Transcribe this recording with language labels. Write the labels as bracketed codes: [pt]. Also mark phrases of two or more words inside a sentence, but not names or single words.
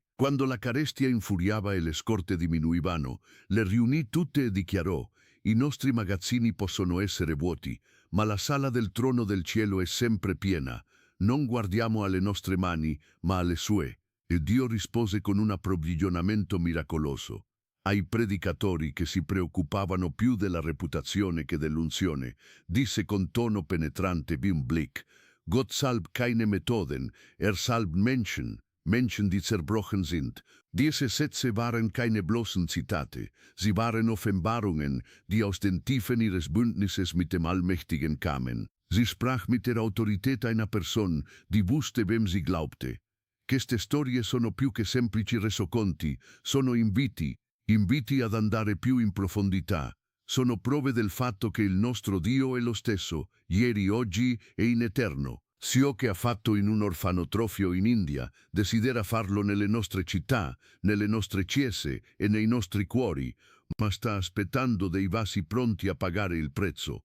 [it] Quando la carestia infuriava e le scorte diminuivano, le riunì tutte e dichiarò: «I nostri magazzini possono essere vuoti, ma la sala del trono del cielo è sempre piena. Non guardiamo alle nostre mani, ma alle sue». E Dio rispose con un approvvigionamento miracoloso. Ai predicatori che si preoccupavano più della reputazione che dell'unzione, disse con tono penetrante [de] wie Blick: «Gott salbt keine Methoden, salbt Menschen, Menschen die zerbrochen sind». Diese Sätze waren keine bloßen Zitate, sie waren Offenbarungen, die aus den Tiefen ihres Bündnisses mit dem Allmächtigen kamen. Sie sprach mit der Autorität einer Person, die wusste, wem sie glaubte. [it] Queste storie sono più che semplici resoconti, sono inviti ad andare più in profondità. Sono prove del fatto che il nostro Dio è lo stesso, ieri, oggi e in eterno. Ciò che ha fatto in un orfanotrofio in India, desidera farlo nelle nostre città, nelle nostre chiese e nei nostri cuori, ma sta aspettando dei vasi pronti a pagare il prezzo.